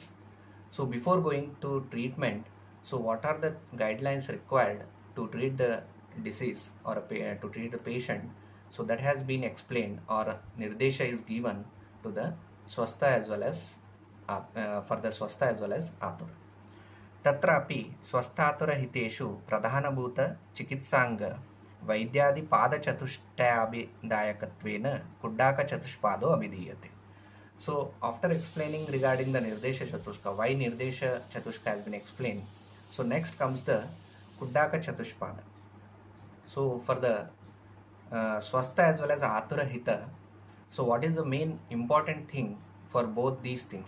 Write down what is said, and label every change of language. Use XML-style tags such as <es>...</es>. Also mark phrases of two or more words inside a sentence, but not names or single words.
<en>So before going to treatment, so what are the guidelines required to treat the disease or to treat the patient? So that has been explained, or Nirdesha is given to the Swastha as well as for the Swastha as well as Atura.</en> <sa>Tatrapi Swasthatura Hiteshu Pradhanabhuta Chikitsanga Vaidyadi Pada Chatushtabhidayakatvena Kuddaka Chatushpado Abhidiyate.</sa> <en>So after explaining regarding the</en> <sa>Nirdesha Chatushka,</sa> <en>why</en> <sa>Nirdesha Chatushka</sa> <en>has been explained, so next comes the</en> <sa>Kuddaka Chatushpada.</sa> <en>So for the Swastha as well as</en> <sa>Atura Hita,</sa> <en>so what is the main important thing for both these things?</en>